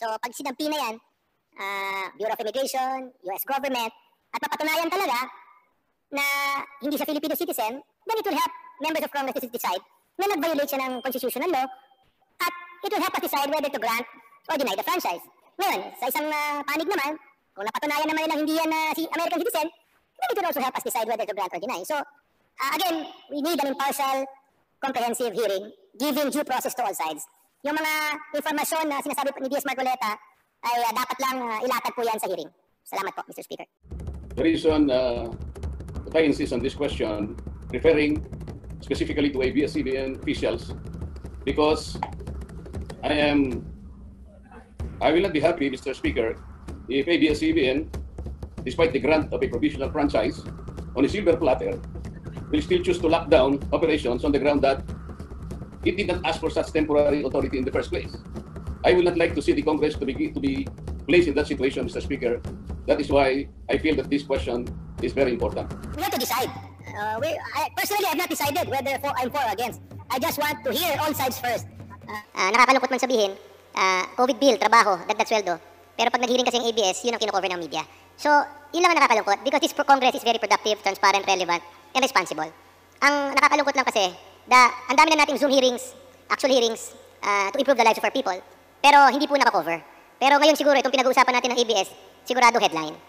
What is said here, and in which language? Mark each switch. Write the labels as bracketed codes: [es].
[en] So, pag sinampi na yan, Bureau of Immigration, US government, at papatunayan talaga na hindi siya Filipino citizen, then it will help members of Congress to decide na nag-violate siya ng constitutional law at it will help us decide whether to grant or deny the franchise. [tl] Ngayon, sa isang panig naman, kung napatunayan naman nilang hindi yan si American citizen, then it will also help us decide whether to grant or deny. [en] So, again, we need an impartial, comprehensive hearing, giving due process to all sides. [tl] Yung mga informasyon na sinasabi po ni D.S. Marcoleta ay dapat lang ilatag po yan sa hearing. Salamat po, Mr. Speaker. [en] The reason that I insist on this question, referring specifically to ABS-CBN officials, because I will not be happy, Mr. Speaker, if ABS-CBN, despite the grant of a provisional franchise on a silver platter, will still choose to lock down operations on the ground that it did not ask for such temporary authority in the first place. I will not like to see the Congress to be placed in that situation, Mr. Speaker. That is why I feel that this question is very important. We have to decide. Personally, I have not decided whether I'm for or against. I just want to hear all sides first. [tl] Nakakalungkot man sabihin, COVID bill, trabaho, dagdag sweldo. Pero pag nag-hearing kasi ang ABS, yun ang kino-cover ng media. [en] So, yun lang ang nakakalungkot because this Congress is very productive, transparent, relevant, and responsible. [tl] Ang nakakalungkot lang kasi, ang dami na nating Zoom hearings, actual hearings, to improve the lives of our people. Pero hindi po nakakover. Pero ngayon siguro, itong pinag-uusapan natin ng ABS, sigurado headline.